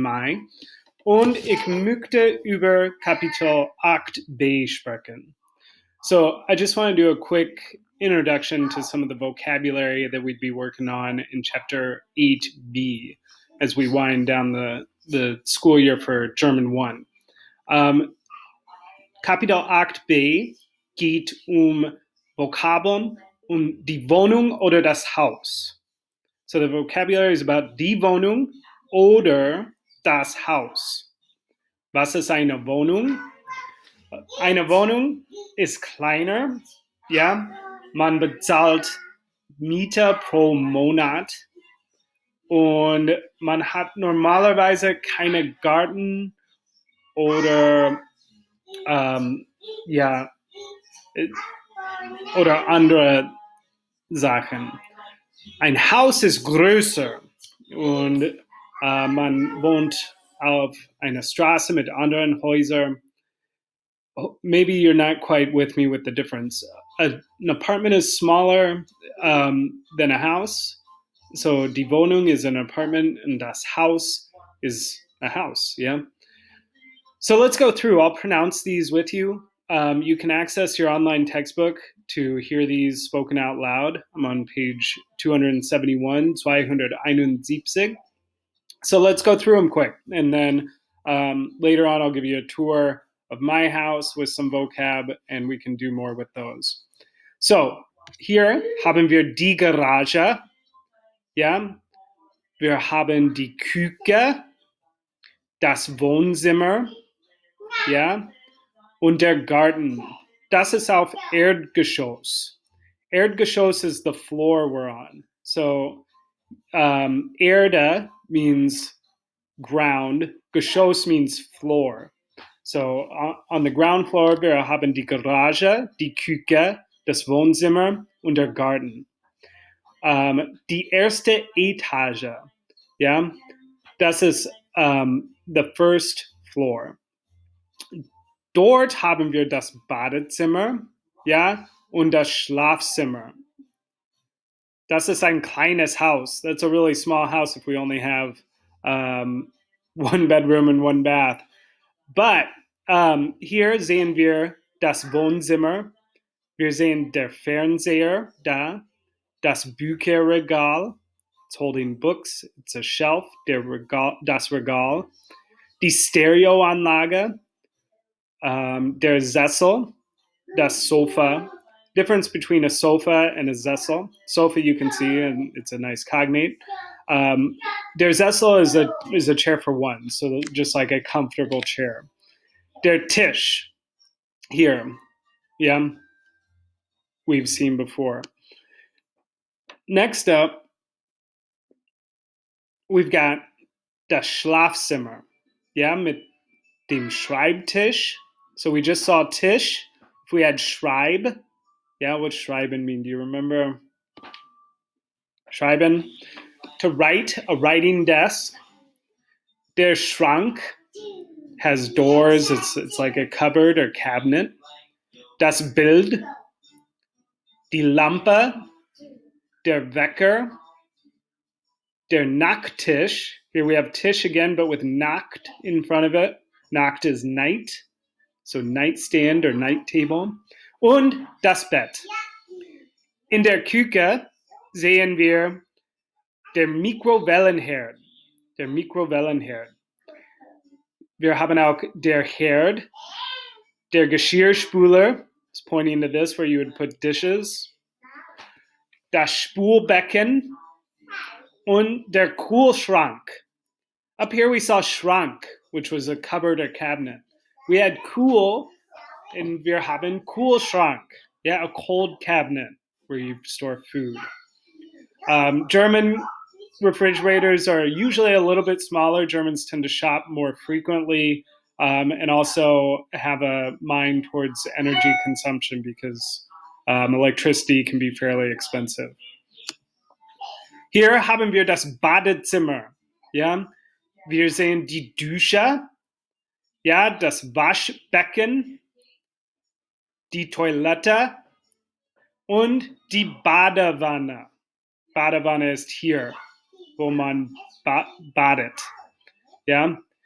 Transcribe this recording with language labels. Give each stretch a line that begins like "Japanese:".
German: Mai, und ich möchte über Kapitel 8b sprechen.
English: So I just want to do a quick introduction to some of the vocabulary that we'd be working on in chapter 8b as we wind down the school year for German 1.
German: Kapitel 8b geht Vokabeln die Wohnung oder das Haus.
English: So the vocabulary is about
German: die Wohnung oder das Haus. Was ist eine Wohnung? Eine Wohnung ist kleiner, ja. Man bezahlt Miete pro Monat und man hat normalerweise keine Garten oder oder andere Sachen. Ein Haus ist größer und man wohnt auf einer Straße mit anderen Häusern.
English: Maybe you're not quite with me with the difference. An apartment is smaller than a house. So die Wohnung is an apartment and das Haus is a house, yeah? So let's go through. I'll pronounce these with you. You can access your online textbook to hear these spoken out loud. I'm on page 271, 271. So let's go through them quick. And then later on, I'll give you a tour of my house with some vocab, and we can do more with those.
German: So hier haben wir die Garage. Ja? Wir haben die Küche, das Wohnzimmer, ja? Und der Garten. Das ist auf Erdgeschoss.
English: Erdgeschoss is the floor we're on. So Erde means ground. Geschoss means floor. So on the ground floor,
German: wir haben die Garage, die Küche, das Wohnzimmer und der Garten. Die erste Etage, ja, das ist
English: the first floor.
German: Dort haben wir das Badezimmer, ja, und das Schlafzimmer. Das ist ein kleines Haus.
English: That's a really small house if we only have one bedroom and one bath. But
German: hier sehen wir das Wohnzimmer. Wir sehen der Fernseher da, das Bücherregal.
English: It's holding books. It's a shelf. Das Regal.
German: Die Stereoanlage. Der Sessel, das Sofa.
English: Difference between a sofa and a Sessel. Sofa you can see, and it's a nice cognate. Der Sessel is a chair for one, so just like a comfortable chair. Der Tisch, here, yeah, we've seen before. Next up, we've got das Schlafzimmer, yeah,
German: mit dem Schreibtisch.
English: So we just saw Tisch. If we had Schreib, yeah, what's Schreiben mean? Do you remember? Schreiben, to write, a writing desk. Der Schrank has doors. It's like a cupboard or cabinet. Das Bild, die Lampe, der Wecker, der Nachttisch. Here we have Tisch again, but with Nacht in front of it. Nacht is night, so nightstand or night table.
German: Und das Bett. In der Küche sehen wir der Mikrowellenherd. Der Mikrowellenherd. Wir haben auch der Herd, der Geschirrspüler.
English: It's pointing to this where you would put dishes.
German: Das Spülbecken und der Kühlschrank.
English: Up here we saw Schrank, which was a cupboard or cabinet. We had Kühl, and
German: wir haben Kühlschrank.
English: Yeah, a cold cabinet where you store food. German refrigerators are usually a little bit smaller. Germans tend to shop more frequently and also have a mind towards energy consumption because electricity can be fairly expensive.
German: Hier haben wir das Badezimmer. Ja? Wir sehen die Dusche, ja, das Waschbecken, die Toilette Und die Badewanne. Badewanne ist hier, wo man badet. Ja.